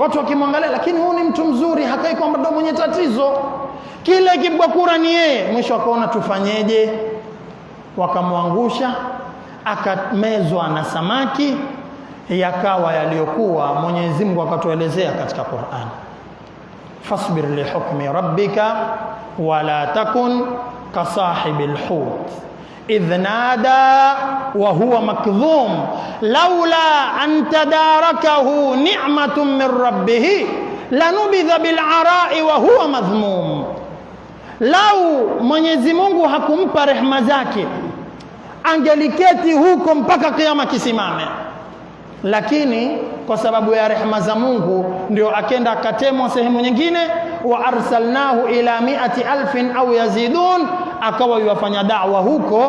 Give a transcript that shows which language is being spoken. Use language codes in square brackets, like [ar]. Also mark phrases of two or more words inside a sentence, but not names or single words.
[sw] Watu wakimwangalia, lakini huyu ni mtu mzuri, hakai kwamba ndo mwenye tatizo. Kila ikipigwa kura ni yeye. Mwisho akaona tufanyeje? Wakamwangusha, akamezwa na samaki. Yakawa yaliyokuwa Mwenyezi Mungu akatuelezea katika Qur'an, [ar] فاصبر لحكم ربك ولا تكن كصاحب الحوت إذ نادى وهو مكظوم لولا أن تداركه نعمة من ربه لنبذ بالعراء وهو مذموم. [sw] Lau Mwenyezi Mungu hakumpa rehema zake, angeliketi huko mpaka kiyama kisimame. Lakini kwa sababu ya rehema za Mungu ndio akenda akatemwa sehemu nyingine, [ar] وأرسلناه إلى 100,000 أو يزيدون, [sw] akawa yafanya da'wa huko.